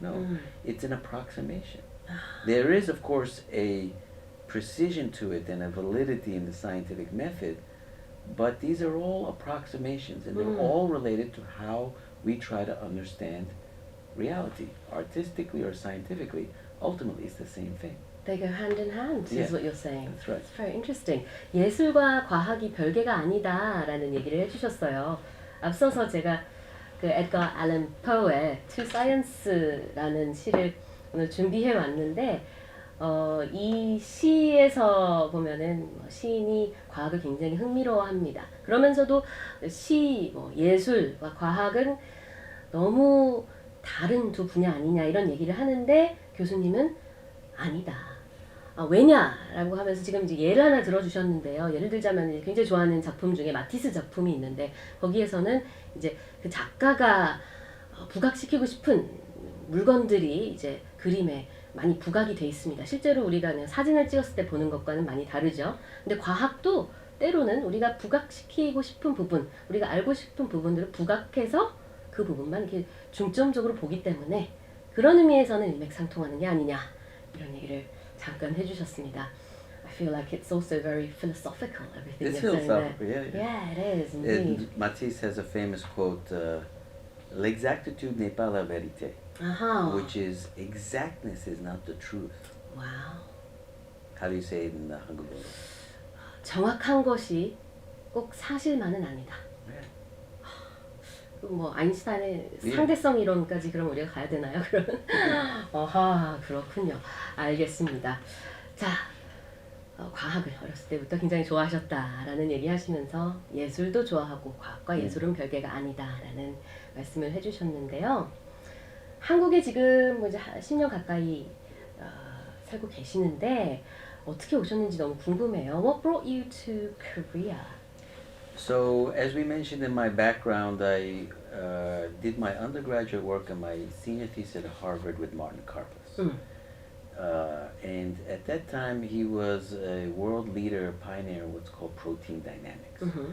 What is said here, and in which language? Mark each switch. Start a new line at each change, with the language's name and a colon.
English: No, it's an approximation. There is, of course, a precision to it and a validity in the scientific method, but these are all approximations, and they're all related to how we try to understand reality, artistically or scientifically. Ultimately, it's the same thing. They go hand in hand, is what you're saying. That's right. It's very interesting.
Korean: 예술과 과학이 별개가 아니다라는 얘기를 해주셨어요. 앞서서 제가 그 에드거 앨런 포의 To Science라는 시를 오늘 준비해 왔는데, 이 시에서 보면은 시인이 과학을 굉장히 흥미로워합니다. 그러면서도 예술과 과학은 너무 다른 두 분야 아니냐 이런 얘기를 하는데, 교수님은 아니다. 왜냐라고 하면서 지금 이제 예를 하나 들어주셨는데요. 예를 들자면 굉장히 좋아하는 작품 중에 마티스 작품이 있는데, 거기에서는 이제 그 작가가 부각시키고 싶은 물건들이 이제 그림에 많이 부각이 돼 있습니다. 실제로 우리가 그냥 사진을 찍었을 때 보는 것과는 많이 다르죠. 근데 과학도 때로는 우리가 부각시키고 싶은 부분, 우리가 알고 싶은 부분들을 부각해서 그 부분만 이렇게 중점적으로 보기 때문에 그런 의미에서는 일맥상통하는 게 아니냐, 이런 얘기를 잠깐 해주셨습니다.
English: I feel like it's also very philosophical, everything It's you're saying there. philosophical, Yeah, it is indeed. Matisse has a famous quote,
French: l'exactitude n'est pas la vérité,
English: which is exactness is not the truth. Wow. How do you say it in 한국어?
Korean: 정확한 것이 꼭 사실만은 아니다. 뭐 아인슈타인의 상대성 이론까지 그럼 우리가 가야 되나요? 그러면 어하, 그렇군요. 알겠습니다. 자, 과학을 어렸을 때부터 굉장히 좋아하셨다라는 얘기 하시면서 예술도 좋아하고 과학과 예술은 별개가 아니다라는 말씀을 해주셨는데요. 한국에 지금 뭐 이제 10년 가까이 살고 계시는데 어떻게 오셨는지 너무 궁금해요.
English: What brought you to Korea? So, as we mentioned in my background, I did my undergraduate work and my senior thesis at Harvard with Martin Karplus. And at that time, he was a world leader, pioneer in what's called protein dynamics.